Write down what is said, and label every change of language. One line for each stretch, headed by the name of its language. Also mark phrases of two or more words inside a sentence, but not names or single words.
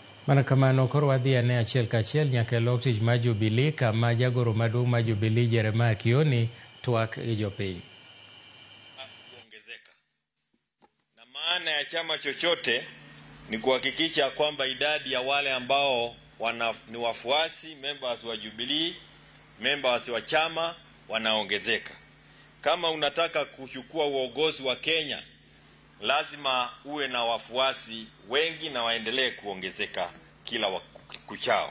Luo (Kenya and Tanzania): Mana kamano koro wadhi ane achiel kachiel nyaka lok tich ma Jubilee kama jagoro maduong' ma Jubilee Jeremiah Kioni twak gi jopiny.
Swahili: Kuongezeka. Na maana ya chama chochote ni kuhakikisha kwamba idadi ya wale ambao ni wafuasi, members wa Jubilee, members wa chama wanaongezeka. Kama unataka kuchukua uongozi wa Kenya, lazima uwe na wafuasi wengi na waendelee kuongezeka kila kuchao.